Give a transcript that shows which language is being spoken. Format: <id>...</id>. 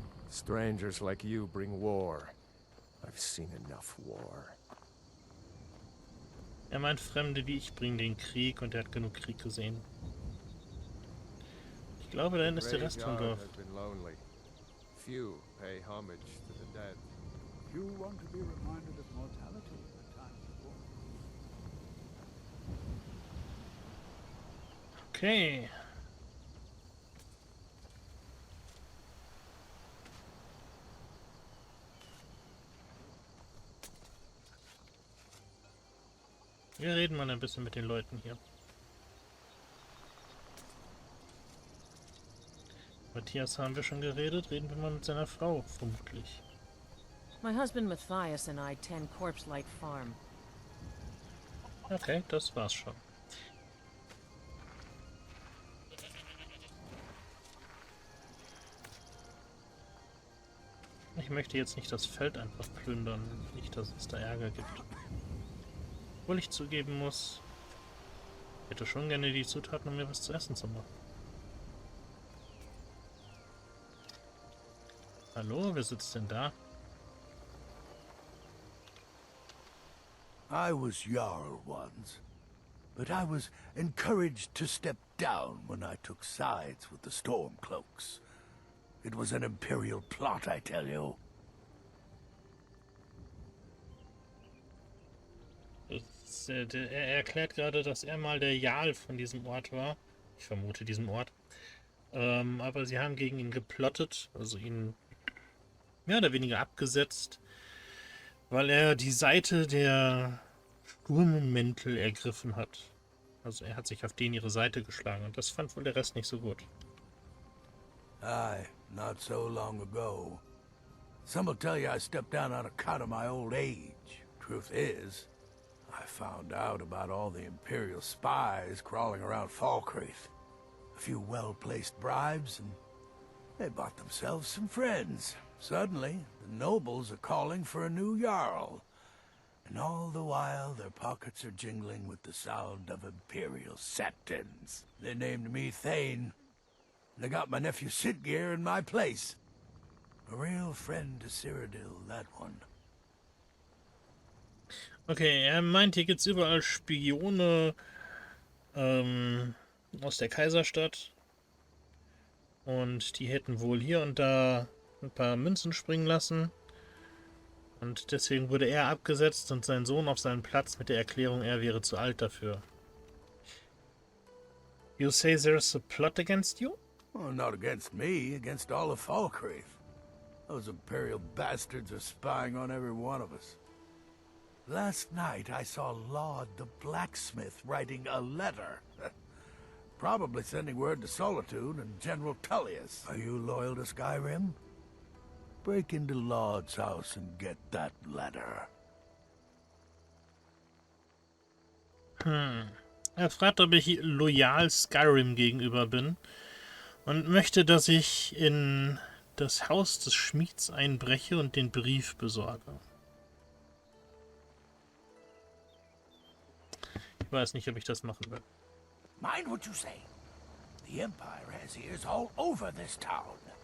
<en>Strangers like you bring war. I've seen enough war.</en> <de>Er meint, Fremde wie ich bringen den Krieg und er hat genug Krieg gesehen. Ich glaube, da hinten ist der Rest vom Dorf.</de> <en>Few pay homage to the dead. You want to be reminded of mortality at times of war. Okay.</en> <de>Wir reden mal ein bisschen mit den Leuten hier. Matthias haben wir schon geredet, reden wir mal mit seiner Frau, vermutlich.</de> <en>My husband Matthias and I tend Corpse Light Farm.</en> <de>Okay, das war's schon. Ich möchte jetzt nicht das Feld einfach plündern, nicht, dass es da Ärger gibt. Obwohl ich zugeben muss, ich hätte schon gerne die Zutaten, um mir was zu essen zu machen. Hallo, wer sitzt denn da?</de> <en>I was Jarl once, but I was encouraged to step down when I took sides with the Stormcloaks. It was an imperial plot, I tell you.</en> <de>Er erklärt gerade, dass er mal der Jarl von diesem Ort war. Ich vermute diesem Ort. Aber sie haben gegen ihn geplottet, also ihn mehr oder weniger abgesetzt, weil er die Seite der Sturmmäntel ergriffen hat. Also er hat sich auf denen ihre Seite geschlagen und das fand wohl der Rest nicht so gut.</de> <en>Aye, not so long ago. Some will tell you I stepped down on account of my old age. Truth is, I found out about all the Imperial spies crawling around Falkreath. A few well-placed bribes, and they bought themselves some friends. Suddenly, the nobles are calling for a new Jarl. And all the while, their pockets are jingling with the sound of Imperial septons. They named me Thane. They got my nephew Sitgeir in my place. A real friend to Cyrodiil, that one.</en> <de>Okay, er meint, hier gibt's überall Spione aus der Kaiserstadt. Und die hätten wohl hier und da ein paar Münzen springen lassen. Und deswegen wurde er abgesetzt und sein Sohn auf seinen Platz mit der Erklärung, er wäre zu alt dafür.</de> <en>You say there's a plot against you? Well, not against me, against all of Falkreath. Those Imperial bastards are spying on every one of us. Last night I saw Laud the blacksmith writing a letter. Probably sending word to Solitude and General Tullius. Are you loyal to Skyrim? Break into Laud's house and get that letter.</en> <de>Er fragt, ob ich loyal Skyrim gegenüber bin und möchte, dass ich in das Haus des Schmieds einbreche und den Brief besorge. Ich weiß nicht, ob ich das machen will.</de> <en>Mind what you say. The Empire has ears all over this town.</en>